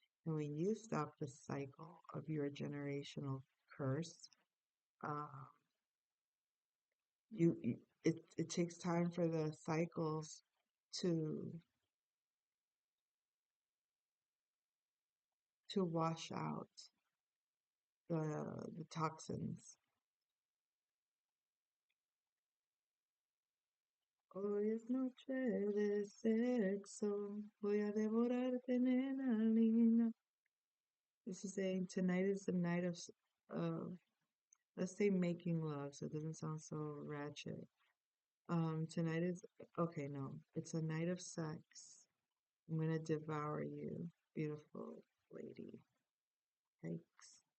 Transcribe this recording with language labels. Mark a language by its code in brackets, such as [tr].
[en] And when you stop the cycle of your generational curse, uh, it takes time for the cycles to wash out the toxins. [es] Hoy es noche de sexo, voy a devorarte, nena linda. [en] This is saying tonight is the night of, let's say making love, so it doesn't sound so ratchet. Tonight is, okay, no, it's a night of sex. I'm gonna devour you, beautiful lady. Thanks.